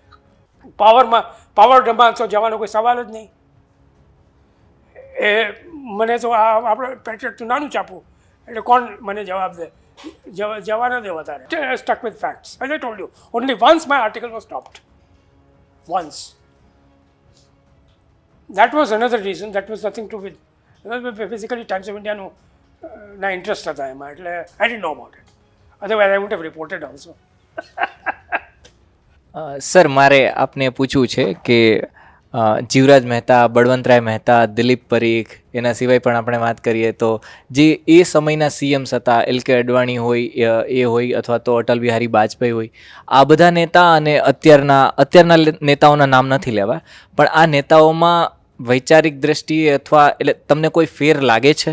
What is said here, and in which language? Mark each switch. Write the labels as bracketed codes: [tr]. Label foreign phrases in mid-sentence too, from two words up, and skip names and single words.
[gu] પાવરમાં તો જવાનો કોઈ સવાલ જ નહીં. એ મને તો આપણે પેટ્રિયટનું નાનું ચાપું, એટલે કોણ મને જવાબ દે? જવા ન દે વધારે. [en] stuck with facts. As I told you, only once my article was stopped. વન્સ. That was another reason. That was nothing to with basically Times of India [gu] ના ઇન્ટરેસ્ટ હતા એમાં. [en] એટલે I didn't know about it. Otherwise I would have reported also. [gu] સર, મારે આપને પૂછવું છે કે જીવરાજ મહેતા, બળવંતરાય મહેતા, દિલીપ પરીખ, એના સિવાય પણ આપણે વાત કરીએ તો જે એ સમયના સીએમ્સ હતા, એલ.કે. અડવાણી હોય એ હોય અથવા તો અટલ બિહારી વાજપેયી હોય, આ બધા નેતા અને અત્યારના નેતાઓના નામ નથી લેવા, પણ આ નેતાઓમાં વૈચારિક દ્રષ્ટિએ અથવા એટલે તમને કોઈ ફેર લાગે છે?